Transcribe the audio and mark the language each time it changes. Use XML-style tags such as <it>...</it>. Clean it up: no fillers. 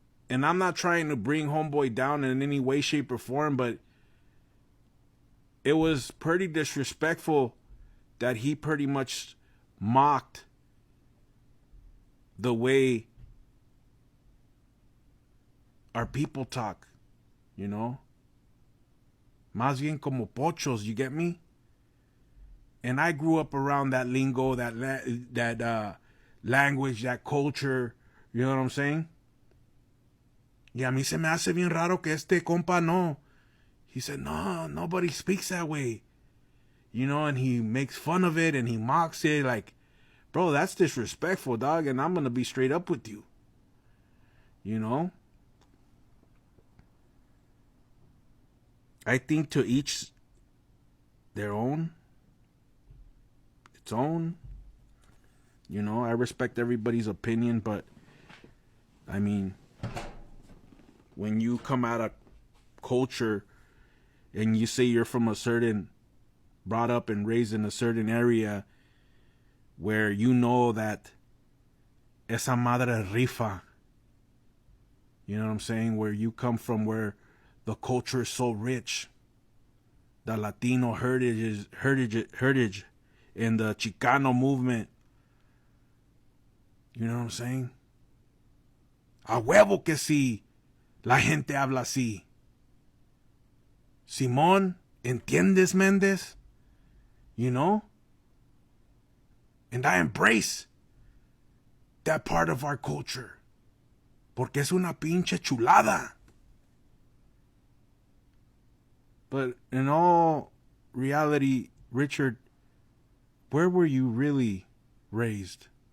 <en>And I'm not trying to bring homeboy down in any way, shape, or form, but it was pretty disrespectful that he pretty much mocked the way our people talk, you know?</en> <es>Más bien como pochos,</es> <en>you get me? And I grew up around that lingo, that language, that culture, you know what I'm saying?</en> <es>Y a mí se me hace bien raro que este compa no.</es> <en>He said, no, nobody speaks that way. You know, and he makes fun of it and he mocks it. Like, bro, that's disrespectful, dog. And I'm going to be straight up with you. You know? I think to each their own. Its own. You know, I respect everybody's opinion, but I mean, when you come out of culture and you say you're from brought up and raised in a certain area where you know that</en> <es>esa madre rifa,</es> <en>you know what I'm saying? Where you come from, where the culture is so rich, the Latino heritage and the Chicano movement, you know what I'm saying?</en> <es>A huevo que sí, la gente habla así. Simón, ¿entiendes, Méndez?</es> <en>You know? And I embrace that part of our culture.</en> <es>Porque es una pinche chulada.</es> <en>But in all reality, Richard, where were you really raised?</en>